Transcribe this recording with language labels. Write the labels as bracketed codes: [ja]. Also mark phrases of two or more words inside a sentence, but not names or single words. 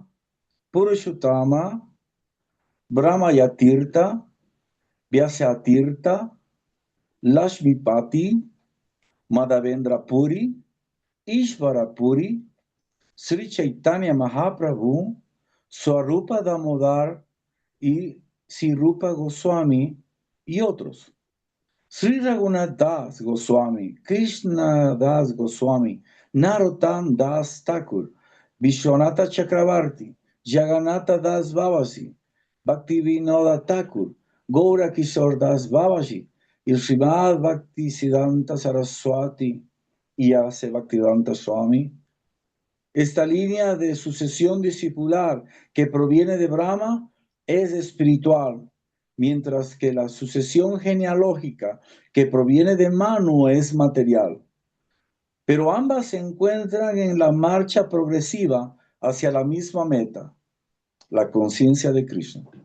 [es] Purushottama, Brahmayatirtha, Vyasatirtha, Lashmipati, Madhavendra Puri, Ishvara Puri, Sri Chaitanya Mahaprabhu, Swarupa Damodar y Sirupa Goswami y otros. Sri Raghunath Das Goswami, Krishna Das Goswami, Narottam Das Thakur, Vishwanatha Chakravarti, Jagannatha Das Babaji, Bhaktivinoda Thakur, Gaura Kishore Das Babaji y Srimad Bhaktisiddhanta Saraswati y Ase Bhaktivedanta Swami. Esta línea de sucesión discipular que proviene de Brahma es espiritual, mientras que la sucesión genealógica que proviene de Manu es material. Pero ambas se encuentran en la marcha progresiva hacia la misma meta, la conciencia de Krishna.